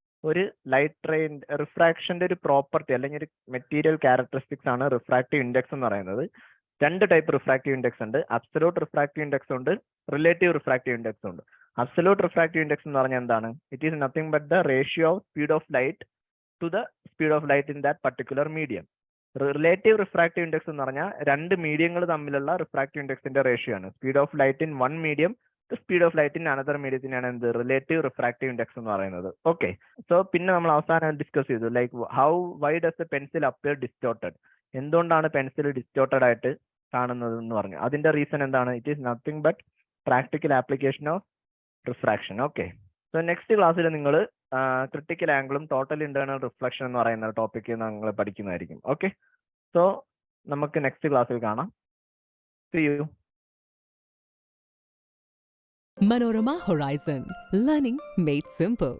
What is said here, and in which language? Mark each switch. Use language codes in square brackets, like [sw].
[ml] ഒരു light ray റിഫ്രാക്ഷന്റെ ഒരു property അല്ലെങ്കിൽ ഒരു മെറ്റീരിയൽ ക്യാരക്ടറിസ്റ്റിക്സ് ആണ് റിഫ്രാക്റ്റീവ് ഇൻഡെക്സ് എന്ന് പറയുന്നത്. രണ്ട് ടൈപ്പ് റിഫ്രാക്റ്റീവ് ഇൻഡെക്സ് ഉണ്ട്. അബ്സല്യൂട്ട് റിഫ്രാക്റ്റീവ് ഇൻഡെക്സ് ഉണ്ട്, റിലേറ്റീവ് റിഫ്രാക്റ്റീവ് ഇൻഡെക്സ് ഉണ്ട്. [en] absolute refractive index [ml] എന്ന് പറഞ്ഞാൽ എന്താണ്? [en] It is nothing but the ratio of speed of light to the speed of light in that particular medium. [ml] Relative refractive index എന്ന് പറഞ്ഞാൽ രണ്ട് മീഡിയങ്ങൾ തമ്മിലുള്ള refractive ഇൻഡെക്സിന്റെ ratio ആണ്. [en] Speed of light in one medium to speed of light in another മീഡിയത്തിനാണ് എന്ത് relative refractive index എന്ന് പറയുന്നത്. [ml] Okay, so പിന്നെ നമ്മൾ അവസാനം ഡിസ്കസ് ചെയ്തു like [en] why does a pencil appear distorted, [ml] എന്തുകൊണ്ടാണ് പെൻസിൽ ഡിസ്റ്റോർട്ടഡ് ആയിട്ട് കാണുന്നത് എന്ന് പറഞ്ഞു. അതിന്റെ റീസൺ എന്താണ്? [en] It is nothing but practical application of refraction. [ml] Okay, so next ക്ലാസ്സിൽ നിങ്ങൾ ക്രിട്ടിക്കൽ ആംഗിളും ടോട്ടൽ ഇന്റേണൽ റിഫ്ലക്ഷൻ എന്ന് പറയുന്ന ടോപ്പിക്ക് നിങ്ങൾ പഠിക്കുന്നതായിരിക്കും. ഓക്കെ, സോ നമുക്ക് നെക്സ്റ്റ് ക്ലാസ്സിൽ കാണാം. [en] See you. Manorama Horizon, learning made simple.